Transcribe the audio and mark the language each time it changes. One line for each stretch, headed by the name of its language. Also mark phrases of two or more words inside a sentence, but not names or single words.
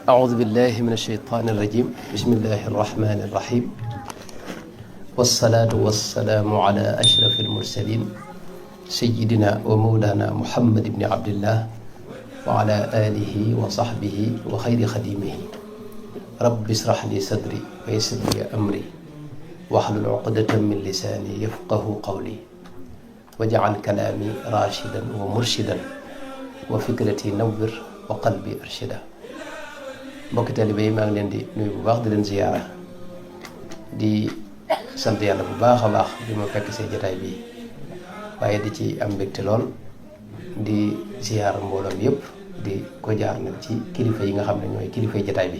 Arabic: أعوذ بالله من الشيطان الرجيم بسم الله الرحمن الرحيم والصلاة والسلام على أشرف المرسلين سيدنا ومولانا محمد بن عبد الله وعلى آله وصحبه وخير خديمه رب اشرح لي صدري ويسر لي أمري واحلل عقدة من لساني يفقه قولي واجعل كلامي راشدا ومرشدا وفكرتي نور وقلبي أرشدا.
Wolof: mbokki taalibe yi maa ngi leen di nuyu bu baax di leen ziyaara di sant yàlla bu baax a baax bi ma fekk see jotaay bi waaye di ci am mbégte lool di ziyaara mbooloom yëpp di ko jaar nag ci kilifa yi nga xam ne ñooy kilifay jotaay bi.